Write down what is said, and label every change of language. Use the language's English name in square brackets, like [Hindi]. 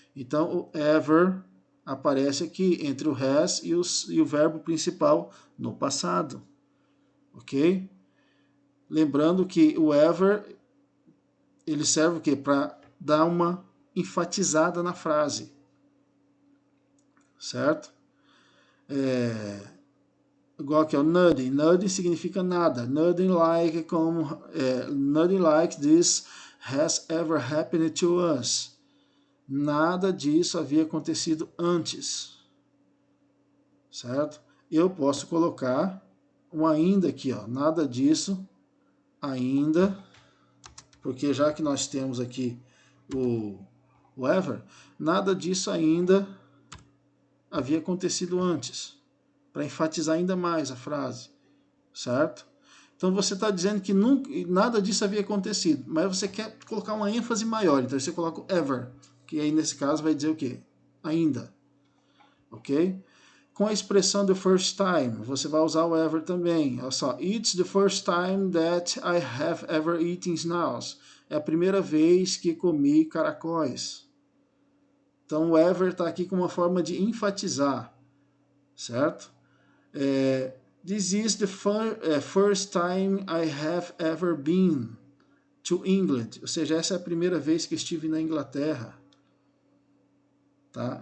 [Portuguese] Então, o ever aparece aqui entre o has e o verbo principal no passado, ok? Lembrando que o ever ele serve o quê? Para dar uma enfatizada na frase, certo? Igual que é o nothing. Nothing significa nada. [English] Nothing like, nothing like this has ever happened to us. [Portuguese] Nada disso havia acontecido antes, certo? Eu posso colocar um ainda aqui, ó. Nada disso ainda, porque já que nós temos aqui o ever, nada disso ainda havia acontecido antes, para enfatizar ainda mais a frase, certo? Então você está dizendo que nada disso havia acontecido, mas você quer colocar uma ênfase maior, então você coloca o ever, que aí nesse caso vai dizer o quê? Ainda, ok? Com a expressão the first time, você vai usar o ever também. Olha só, [English] it's the first time that I have ever eaten snails. [Portuguese] É a primeira vez que comi caracóis. Então o ever está aqui com uma forma de enfatizar, certo? [English] This is the first time I have ever been to England. [Portuguese] Ou seja, essa é a primeira vez que estive na Inglaterra. Tá?